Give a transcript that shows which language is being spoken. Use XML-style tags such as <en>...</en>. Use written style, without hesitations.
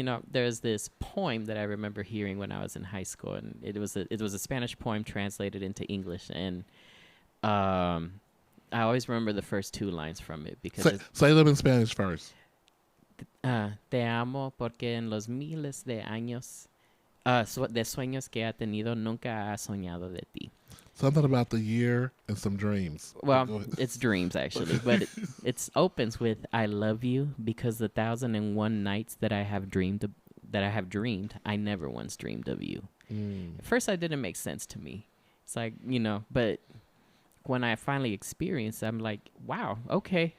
<en>There's this poem that I remember hearing when I was in high school, and it was a Spanish poem translated into English, and I always remember the first two lines from it because say them in Spanish first.</en> <es>Te amo porque en los miles de años de sueños que ha tenido nunca ha soñado de ti.</es> <en>Something about the year and some dreams. Well, it's dreams actually, but it opens with "I love you because the 1,001 nights that I have dreamed, I never once dreamed of you." At first, it didn't make sense to me. It's like but when I finally experienced it, I'm like, wow, okay.</en>